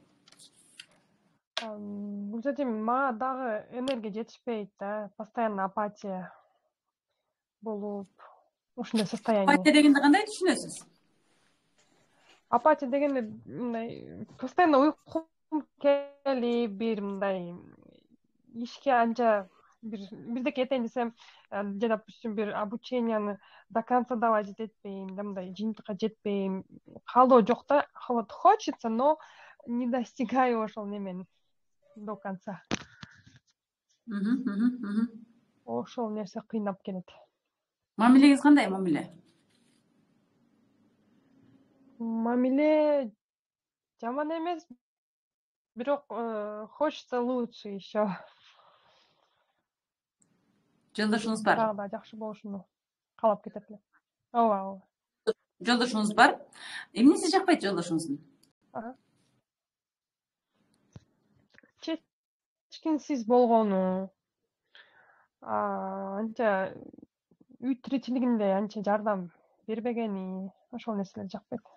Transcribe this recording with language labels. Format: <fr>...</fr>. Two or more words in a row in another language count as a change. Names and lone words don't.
<ky>Гүлзатем, мага дагы энергия жетишпейт да, постоянно апатия болуп, ушундай состояние. Апатия дегенди кандай түшүнөсүз? Апатия дегенде мындай постоянно уйкум келип, бир мындай ишке анча бирдеке этейин десем, же допустим бир обученияны</ky> <ru>до конца давать</ru> <ky>этпейм, да мындай жыйынтыкка жетпейм, каалоо жок да.</ky> <ru>Вот хочется, но не достигаю</ru> <ky>ошол немени</ky> <ru>до конца.</ru> <ky>Ошол нерсе кыйнап келет. Мамилеңиз кандай мамиле? Мамиле жаман эмес, бирок</ky> <ru>хочется лучше еще.</ru> <ky>Жолдошуңуз бар. дагы да жакшы болушуну каалап кетет элем. Ооба. Жолдошуңуз бар. Эмнеси жакпайт жолдошуңуздун? Чечкинсиз болгону, анча үй тиричилигинде анча жардам бербегени, ошол нерселер жакпайт.</ky>